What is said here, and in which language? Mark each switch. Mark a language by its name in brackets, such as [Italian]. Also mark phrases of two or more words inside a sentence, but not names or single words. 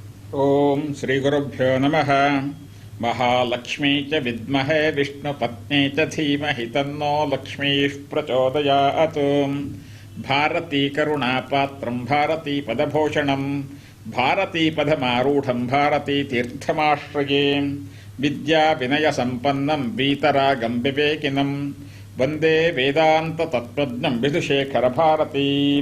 [Sanskrit] ಓಂ ಶ್ರೀ ಗುರುಭ್ಯೋ ನಮಃ. ಮಹಾಲಕ್ಷ್ಮೀ ಚ ವಿದ್ಮಹೇ ವಿಷ್ಣುಪತ್ನೇ ಚ ಧೀಮಹಿ ತನ್ನೋ ಲಕ್ಷ್ಮೀಃ ಪ್ರಚೋದಯಾತ್. ಭಾರತೀ ಕರುಣಾಪಾತ್ರಂ ಭಾರತೀ ಪದಭೂಷಣಂ ಭಾರತೀ ಪದಮಾರೂಢಂ ಭಾರತೀ ತೀರ್ಥಮಾಶ್ರಯೇ. ವಿದ್ಯಾ ವಿನಯ ಸಂಪನ್ನಂ ವೀತರಾಗಂ ವಿವೇಕಿನಂ ವಂದೇ ವೇದಾಂತ ತತ್ವಜ್ಞಂ ವಿಧುಶೇಖರ ಭಾರತೀಂ.